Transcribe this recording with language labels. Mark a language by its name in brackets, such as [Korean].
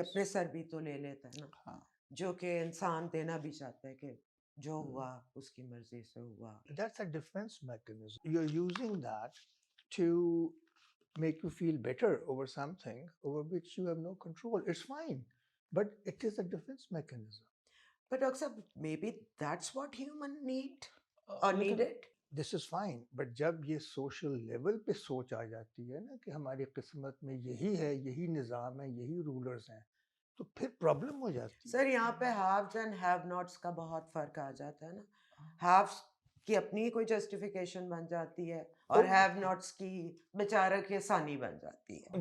[Urdu] اپنے سر بھی تو لے لیتا ہے نا, ہاں جو کہ انسان دینا بھی چاہتا ہے کہ جو ہوا اس کی مرضی سے ہوا. [English] That's a defense mechanism. You're using that to make you feel better over something over which you have no control. It's fine, but it is a defense mechanism. But Dr. Sahab, maybe that's what human need or [Urdu] لیکن [English] needed. This is fine, but [Urdu] جب یہ social level پہ سوچ آ جاتی ہے نا کہ ہماری قسمت میں یہی ہے, یہی نظام ہے, یہی رولرز ہیں, تو پھر پرابلم ہو جاتی ہے. سر یہاں پہ ہیوز اینڈ ہیو ناٹس کا بہت فرق آ جاتا ہے نا. ہیوز کی اپنی کوئی جسٹیفیکیشن بن جاتی ہے اور ہیو ناٹس کی بیچارہ کی آسانی بن جاتی ہے.